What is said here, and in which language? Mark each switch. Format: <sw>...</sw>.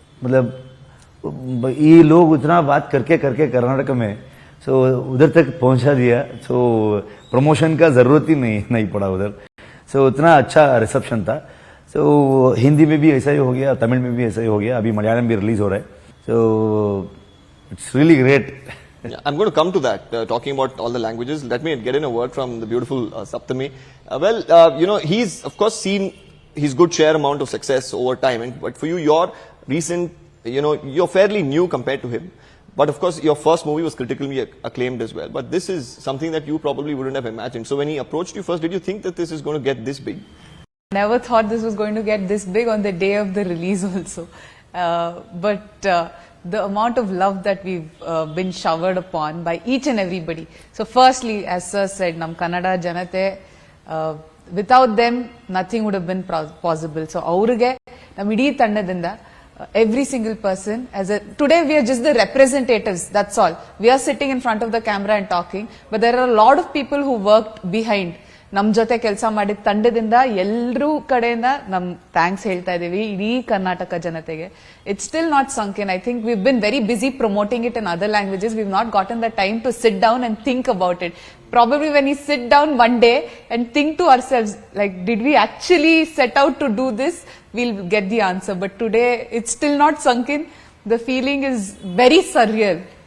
<hi>मतलब ये लोग उतना बात करके कर्नाटक में सो उधर तक पहुंचा दिया. सो प्रमोशन का जरूरत ही नहीं पड़ा उधर. सो उतना अच्छा रिसेप्शन था. सो हिंदी में भी ऐसा ही हो गया, तमिल में भी ऐसा ही हो गया, अभी मलयालम भी रिलीज हो रहा है.</hi> <en>So it's really great. I'm going to come to that, talking about all the languages. Let me get in a word from the beautiful Saptami. He's of course seen his good share amount of success over time, but for you, your recent, you're fairly new compared to him. But of course, your first movie was critically acclaimed as well. But this is something that you probably wouldn't have imagined. So when he approached you first, did you think that this is going to get this big? Never thought this was going to get this big on the day of the release also. But the amount of love that we've been showered upon by each and everybody. So firstly, as Sir said, Nam Kannada Janate, without them, nothing would have been possible. So</en> <kn>aurige, nam idi tannadinda,</kn> <en>every single person, today we are just the representatives, that's all. We are sitting in front of the camera and talking, but there are a lot of people who worked behind.</en> <kn>ನಮ್ ಜೊತೆ ಕೆಲಸ ಮಾಡಿದ ತಂಡದಿಂದ ಎಲ್ಲರೂ ಕಡೆಯಿಂದ ನಮ್ thanks ಹೇಳ್ತಾ ಇದೀವಿ ಇಡೀ ಕರ್ನಾಟಕ ಜನತೆಗೆ.</kn> <en>It's still not sunk in. I think we been very busy promoting it in other languages. We not gotten the time to sit down and think about it. Probably when we sit down one day and think to ourselves, like, did we actually set out to do this? We'll get the answer. But today, it's still not sunk in. The feeling is very surreal.</en>